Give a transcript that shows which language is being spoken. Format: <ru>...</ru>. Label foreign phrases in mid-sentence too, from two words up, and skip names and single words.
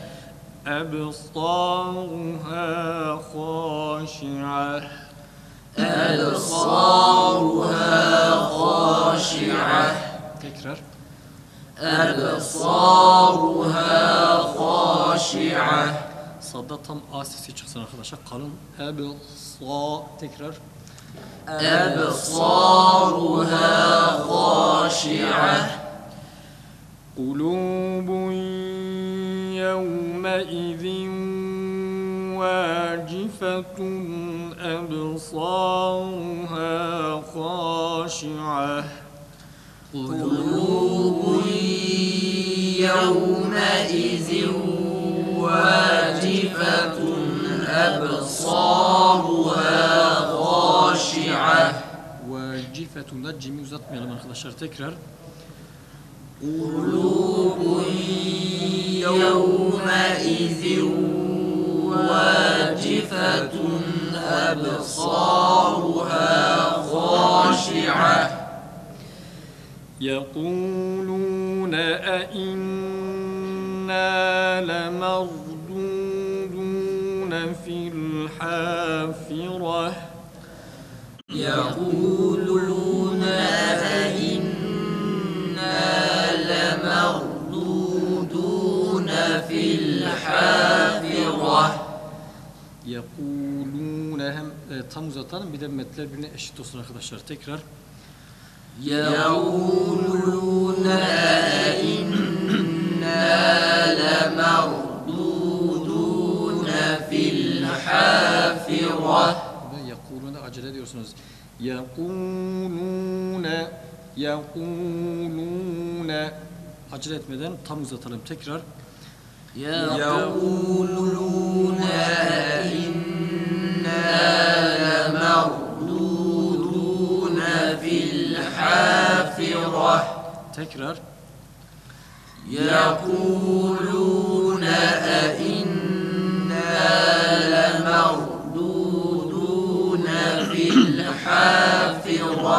<ar>أبصارها خاشعة أبصارها خاشعة</ar> <tr>تكرار</tr> <ar>أبصارها خاشعة</ar> <tr>Sadda tam A sesi çıksın arkadaşlar. Kalın ebsa tekrar.</tr> <ar>أبصارها خاشعة قلوب يومئذ واجفة أبصارها خاشعة قلوب يومئذ واجفة أبصارها خاشعة</ar> <tr>Vacifetun da cimi uzatmayalım arkadaşlar tekrar.</tr> <ar>قلوب يومئذ واجفة أبصارها خاشعة يقولون أئنا لمردودون في الحافرة يقولون أئنا لمردودون في الحافرة</ar> <tr>يقولون hem tam uzatalım bir de metler birbirine eşit olsun arkadaşlar tekrar.</tr> <ar>يقولون أئنا لمردودون في الحافرة</ar> <tr>Ve yakuluna acele ediyorsunuz. Yakuluna acele etmeden tam uzatalım tekrar.</tr> <ar>يقولون أئنا لمردودون في الحافرة</ar> <tr>Tekrar.</tr> <ar>يقولون أئنا لمردودون في الحافرة</ar>